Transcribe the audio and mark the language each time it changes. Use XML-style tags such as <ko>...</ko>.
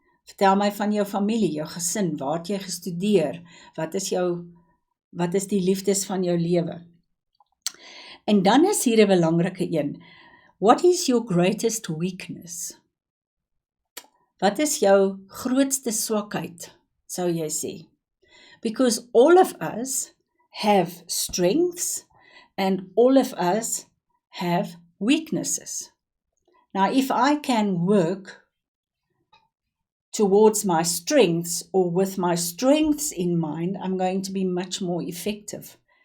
<af>Vertel my van jou familie, jou gesin, waar het jy gestudeer, wat is die liefdes van jou lewe. En dan is hier 'n belangrike een.</af> <en>What is your greatest weakness?</en> <af>Wat is jou grootste swakheid, sou jy sê?</af> <en>Because all of us have strengths and all of us have weaknesses. Now, if I can work towards my strengths or with my strengths in mind, I'm going to be much more effective.</en>